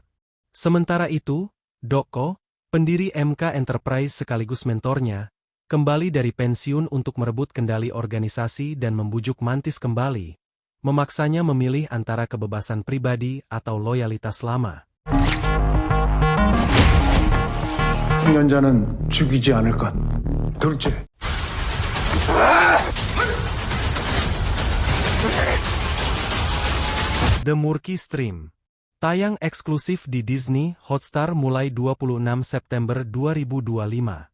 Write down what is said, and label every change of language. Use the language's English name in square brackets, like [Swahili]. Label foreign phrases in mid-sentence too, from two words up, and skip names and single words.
[Indonesian] Sementara itu, Doko, pendiri MK Enterprise sekaligus mentornya, kembali dari pensiun untuk merebut kendali organisasi dan membujuk Mantis kembali, memaksanya memilih antara kebebasan pribadi atau loyalitas lama. [Korean] 연자는 죽이지 않을 것. 둘째. [Indonesian] The Murky Stream. Tayang eksklusif di Disney Hotstar mulai 26 September 2025.